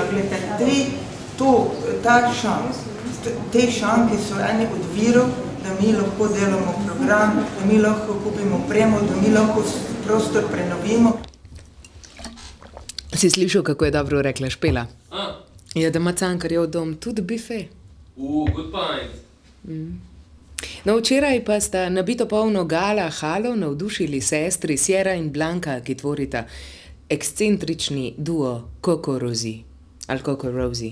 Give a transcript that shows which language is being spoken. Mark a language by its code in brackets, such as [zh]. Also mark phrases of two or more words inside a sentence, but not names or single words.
[sl] Gledajte, te šanki so eni od virov, da mi lahko delamo program, da mi lahko kupimo opremo, da mi lahko prostor prenovimo. Si slišal, kako je dobro rekla Špela? Je, da ima Cankarjev dom tudi bifej. [en] Good point. [sl] No, včeraj pa sta nabito polno gala halo navdušili sestri Sierra in Blanka, ki tvorita ekscentrični duo Coco Rosie. Ali Coco Rosie.